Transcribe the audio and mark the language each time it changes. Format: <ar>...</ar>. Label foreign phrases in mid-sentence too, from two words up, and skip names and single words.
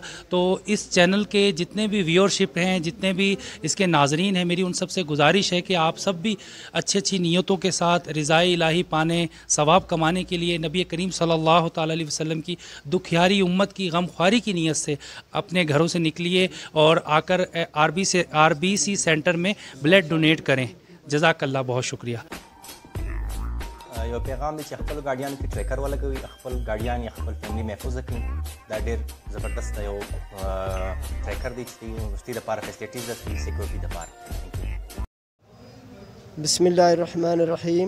<ur>تو اس چینل کے جتنے بھی ویورشپ ہیں، جتنے بھی اس کے ناظرین ہیں، میری ان سب سے گزارش ہے کہ آپ سب بھی اچھی نیتوں کے ساتھ رضائے الہی پانے، ثواب کمانے کے لیے نبی کریم</ur> <ar>صلی اللہ تعالی علیہ وسلم</ar> <ur>کی دکھیاری امت کی غمخواری کی نیت سے اپنے گھروں سے نکلیے اور آ کر RBC سینٹر میں</ur> <en>blood donate</en> <ur>کریں۔</ur> <ar>جزاک اللہ،</ar> <ur>بہت شکریہ۔</ur> <ps>یو پیغام دی چې خپل ګاډیانو کې ټریکر ولګوي، خپل ګاډیان یا خپل فیملی محفوظ کړي. دا ډېر زبردست یو ټریکر دی چې یونیورسټي دپاره فیسلیټیز ده، سیکورټي دپاره.</ps> <ar>بسم الله الرحمن الرحیم.</ar>